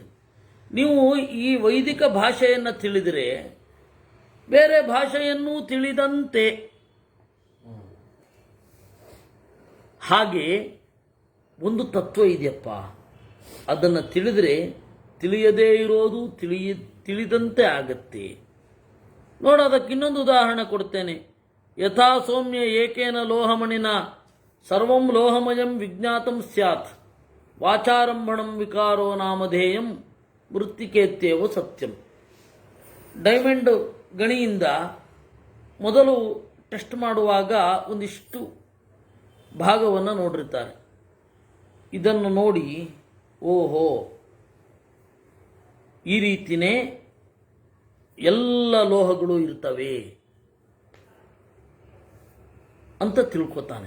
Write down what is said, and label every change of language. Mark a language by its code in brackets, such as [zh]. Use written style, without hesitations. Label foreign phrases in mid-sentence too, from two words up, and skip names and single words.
[kn] ನೀವು ಈ ವೈದಿಕ ಭಾಷೆಯನ್ನು ತಿಳಿದರೆ ಬೇರೆ ಭಾಷೆಯನ್ನು ತಿಳಿದಂತೆ. ಹಾಗೆ ಒಂದು ತತ್ವ ಇದೆಯಪ್ಪ, ಅದನ್ನು ತಿಳಿದರೆ ತಿಳಿಯದೇ ಇರೋದು ತಿಳಿದಂತೆ ಆಗತ್ತೆ. ನೋಡ, ಅದಕ್ಕೆ ಇನ್ನೊಂದು ಉದಾಹರಣೆ ಕೊಡ್ತೇನೆ. [sa] ಯಥಾ ಸೌಮ್ಯ ಏಕೇನ ಲೋಹಮಣಿನ ಸರ್ವಂ ಲೋಹಮಯಂ ವಿಜ್ಞಾತಂ ಸ್ಯಾತ್ ವಾಚಾರಂಭಣಂ ವಿಕಾರೋ ನಾಮಧೇಯಂ ಮೃತ್ತಿಕೇತ್ಯೇವ ಸತ್ಯಂ. [kn] ಡೈಮಂಡ್ ಗಣಿಯಿಂದ ಮೊದಲು ಟೆಸ್ಟ್ ಮಾಡುವಾಗ ಒಂದಿಷ್ಟು ಭಾಗವನ್ನು ನೋಡಿರ್ತಾರೆ. ಇದನ್ನು ನೋಡಿ ಓಹೋ, ಈ ರೀತಿಯೇ ಎಲ್ಲ ಲೋಹಗಳು ಇರ್ತವೆ ಅಂತ ತಿಳ್ಕೊತಾನೆ.